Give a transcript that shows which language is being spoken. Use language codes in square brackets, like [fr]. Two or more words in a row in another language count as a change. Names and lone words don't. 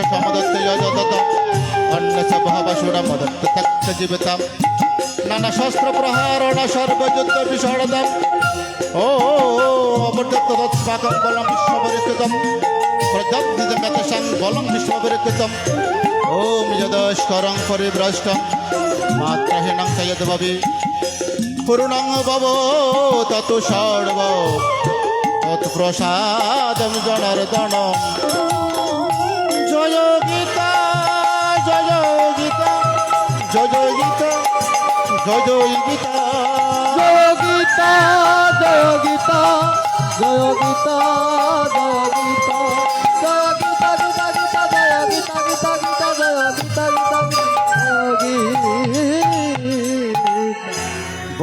[sa] समदत्ते यजतत अन्यस्य भावसुरमदत्त त्यक्तजीवितं नाना शस्त्र प्रहारण सर्वयुद्ध विशारदम् ओ अमृतत्व तत्स्वाकं बलं विश्वपरिकृतं प्रजप्तिदमेतसां बलं विश्वपरिकृतं ॐ यदस्करं परिभ्रष्टं मात्रहीनं च यद्भवि पूर्णं भवो तत् सर्व तत्प्रसादं जनार्दन जय गीता जय गीता जय गीता जय गीता [bn] জয় গীতা জয় গীতা জয় গীতা জয় গীতা জয় গীতা গীতা গীতা জয় গীতা গীতা গীতা জয় গীতা গীতা গীতা